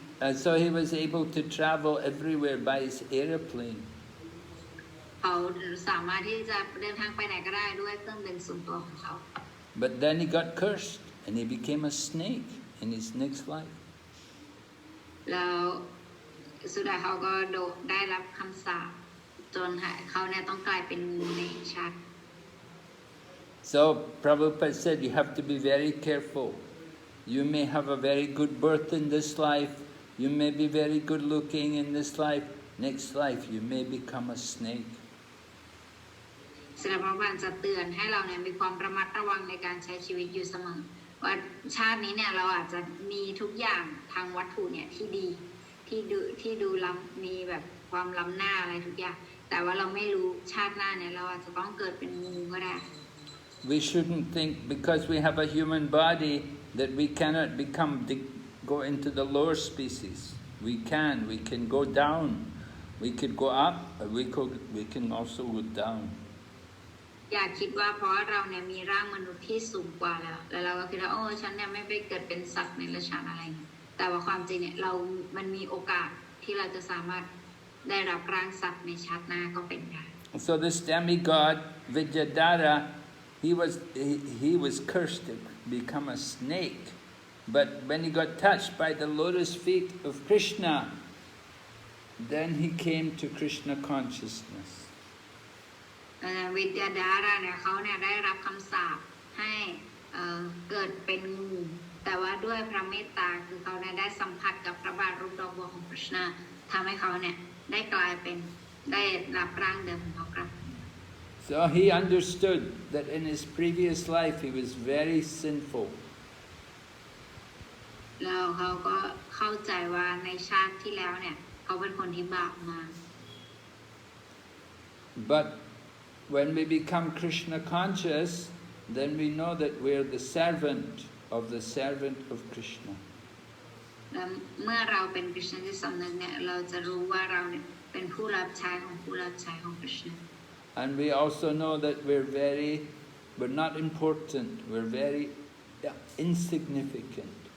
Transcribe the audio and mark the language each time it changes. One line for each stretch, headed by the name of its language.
English: And so he was able to travel everywhere by his airplane.
Thai: เขาสามารถที่จะเดินทางไปไหนก็ได้ด้วยเครื่องบินส่วนตัวของเขา
English: But then he got cursed and he became a snake in his next life.
Thai: แล้วสุดท้ายเขาก็ได้รับคำสาปจนเขาเนี่ยต้องกลายเป็นงูในชาติ
English: So Prabhupada said you have to be very careful. You may have a very good birth in this life. You may be very good looking in this life. Next life you may become a snake.
Thai: ศิลปวัฒน์จะเตือนให้เราเนี่ยมีความระมัดระวังในการใช้ชีวิตอยู่เสมอ ว่าชาตินี้เนี่ยเราอาจจะมีทุกอย่างทางวัตถุเนี่ยที่ดีที่ดูล้ำมีแบบความล้ำหน้าอะไรทุกอย่างแต่ว่าเราไม่รู้ชาติหน้าเนี่ยเราอาจจะต้องเกิดเป็นงูก็ได้
English: We shouldn't think because we have a human body that we cannot go into the lower species. We can go down. We could go up, or we can also go down.
Thai: อย่าคิดว่าเพราะเราเนี่ยมีร่างมนุษย์ที่สูงกว่าแล้วเราก็คิดว่าโอ้ฉันเนี่ยไม่ไปเกิดเป็นสัตว์ในราชาอะไรแต่ว่าความจริงเนี่ยมันมีโอกาสที่เราจะสามารถได้รับร่างสัตว์ในชาติหน้าก็เป็นได้
English: So this demigod Vidyadhara, he was cursed to become a snake, but when he got touched by the lotus feet of Krishna, then he came to Krishna consciousness.
Thai: วิทยาดาราเนี่ยเขาเนี่ยได้รับคำสาปให้เกิดเป็นงูแต่ว่าด้วยพระเมตตาคือเขาได้สัมผัสกับพระบาทรูปดอกบัวของ Krishna ทำให้เขาเนี่ยได้กลายเป็นได้รับร่างเดิมของเขาครับ
English: So he understood that in his previous life he was very sinful.
Thai: แล้วเขาก็เข้าใจว่าในชาติที่แล้วเนี่ยเขาเป็นคนที่บาปมาก
English: But when we become Krishna conscious, then we know that we're the servant of Krishna.
Thai: แล้วเมื่อเราเป็นกฤษณที่สำนึกเนี่ยเราจะรู้ว่าเราเนี่ยเป็นผู้รับใช้ของผู้รับใช้ของกฤษณ
English: And we also know that we're not important, we're very insignificant.